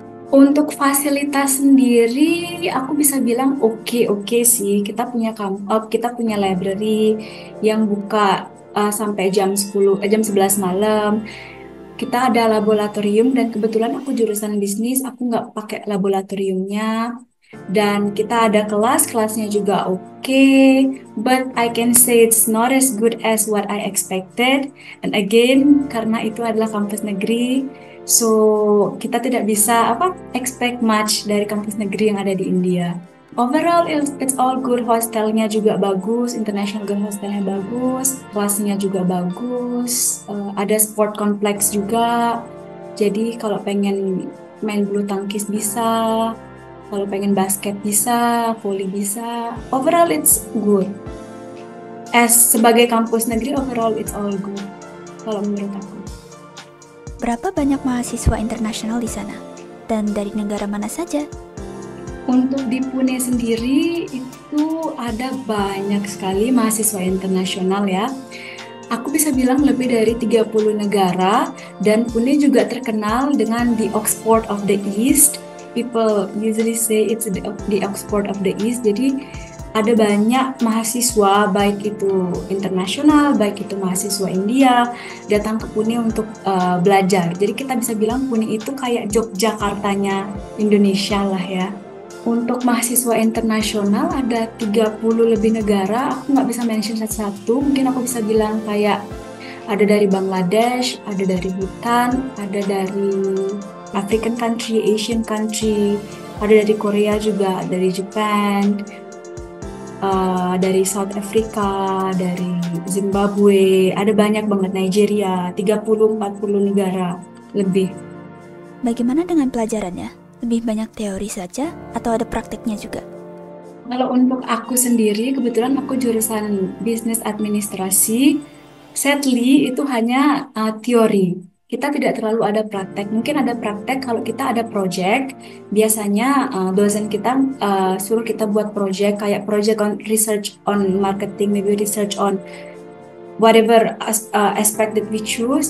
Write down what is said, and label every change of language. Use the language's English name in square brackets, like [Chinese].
[Indonesian] Untuk fasilitas sendiri, aku bisa bilang oke sih. Kita punya library yang buka sampai jam 11 malam. Kita ada laboratorium dan kebetulan aku jurusan bisnis, aku nggak pakai laboratoriumnya. Dan kita ada kelasnya juga oke, [English] but I can say it's not as good as what I expected. [Indonesian] And again, karena itu adalah kampus negeri, so kita tidak bisa expect much dari kampus negeri yang ada di India. [English] Overall, it's all good. [Indonesian] Hostelnya juga bagus, international girl hostelnya bagus, kelasnya juga bagus, ada sport complex juga. Jadi kalau pengen main bulu tangkis bisa, kalau pengen basket bisa, volley bisa. [English] Overall it's good. [Indonesian] Sebagai kampus negeri, [English] overall it's all good. [Indonesian] Kalau menurut aku. Berapa banyak mahasiswa internasional di sana? Dan dari negara mana saja? Untuk di Pune sendiri itu ada banyak sekali mahasiswa internasional ya. Aku bisa bilang lebih dari 30 negara dan Pune juga terkenal dengan the Oxford of the East. [English] People usually say it's the Oxford of the East. [Indonesian] Jadi ada banyak mahasiswa baik itu internasional, baik itu mahasiswa India datang ke Pune untuk belajar. Jadi kita bisa bilang Pune itu kayak Yogyakartanya Indonesia lah ya. Untuk mahasiswa internasional ada 30 lebih negara, aku nggak bisa mention satu-satu, mungkin aku bisa bilang kayak ada dari Bangladesh, ada dari Bhutan, ada dari African country, Asian country, ada dari Korea juga, dari Japan, dari South Africa, dari Zimbabwe, ada banyak banget Nigeria, 30-40 negara lebih. Bagaimana dengan pelajarannya? Lebih banyak teori saja atau ada prakteknya juga? Kalau untuk aku sendiri, kebetulan aku jurusan bisnis administrasi. Sadly, itu hanya teori. Kita tidak terlalu ada praktek. Mungkin ada praktek kalau kita ada project. Biasanya dosen kita suruh kita buat project, kayak [English] project on research on marketing, maybe research on whatever aspect that we choose.